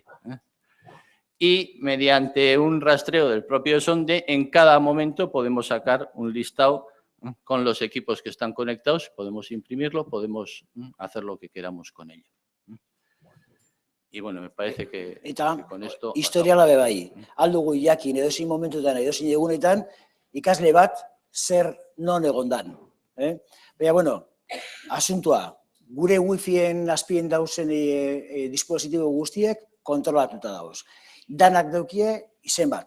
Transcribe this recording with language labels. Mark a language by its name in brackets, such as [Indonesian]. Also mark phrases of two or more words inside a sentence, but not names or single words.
[Spanish] Y mediante un rastreo del propio sonde, en cada momento podemos sacar un listado con los equipos que están conectados, podemos imprimirlo, podemos hacer lo que queramos con ello. Y bueno, me parece que con esto... [Basque] Historiala be bai. Aldugu jakin edozein momentutan, edozein egunetan, ikasle bat zer non egondan. Baina, bueno, asuntua, gure Wi-Fien azpien dauzen dispositibo guztiek kontrolatuta dauz. Danak daukie izen bat.